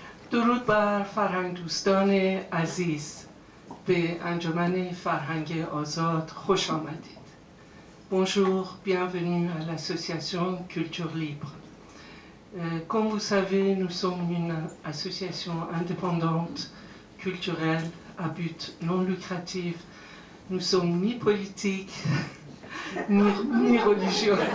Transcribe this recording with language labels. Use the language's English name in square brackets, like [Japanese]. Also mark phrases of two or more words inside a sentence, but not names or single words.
[Persian] درود بر فرهنگ دوستان عزیز به انجمن فرهنگ آزاد خوش آمدید. [French] Bonjour, bienvenue à l'association Culture Libre. Comme vous savez, nous sommes une association indépendante, culturelle, à but non lucratif. Nous sommes ni politiques, ni religieux.